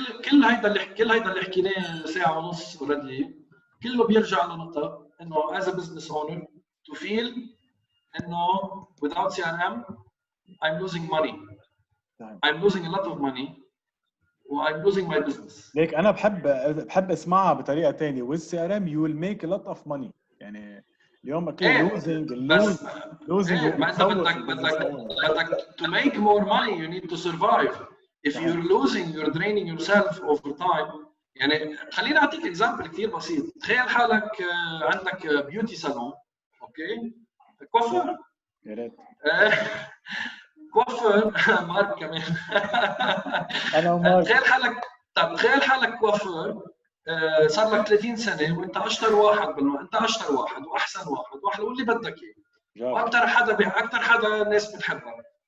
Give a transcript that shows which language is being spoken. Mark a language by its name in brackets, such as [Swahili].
[Arabic] كل هيدا اللي حكيناه ساعه ونص اوريدي كله بيرجع لنقطه انه [English] as a business owner to feel [Arabic] انه [English] without CRM I'm losing money. I'm losing a lot of money و I'm losing my business. [Arabic] ليك انا بحب اسمعها بطريقه ثانيه [English] with CRM you will make a lot of money. [Arabic] يعني اليوم اكيد losing ما انت بدك [English] to make more money you need to survive. If you're losing you're draining yourself over time. [Arabic] يعني خليني اعطيك اكزامبل كثير بسيط. تخيل حالك عندك بيوتي صالون، اوكي، كوافير، يا ريت كوافير مارك كمان انا ومارك. تخيل حالك كوافير صار لك 30 سنه وانت اشطر واحد انت اشطر واحد واحسن واحد واللي بدك اياه، واكثر حدا الناس بتحبك.